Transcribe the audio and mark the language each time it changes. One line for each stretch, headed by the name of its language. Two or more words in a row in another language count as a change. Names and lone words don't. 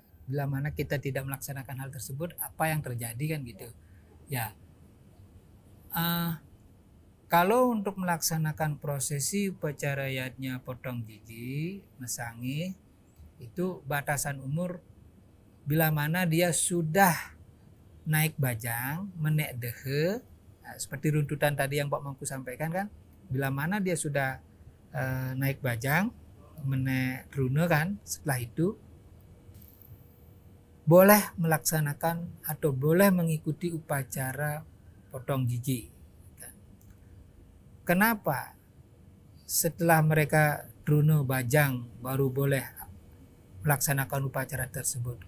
Indonesian: Bila mana kita tidak melaksanakan hal tersebut, apa yang terjadi kan gitu. Ya. Kalau untuk melaksanakan prosesi upacara yadnya potong gigi, mesangi, itu batasan umur bila mana dia sudah naik bajang,
Balinese: menek dehe,
Indonesian: nah, seperti runtutan tadi yang Pak Mangku sampaikan kan, bila mana dia sudah naik bajang,
Balinese: menek rune
Indonesian: kan, setelah itu boleh melaksanakan atau boleh mengikuti upacara potong gigi. Kenapa setelah mereka drone bajang baru boleh melaksanakan upacara tersebut?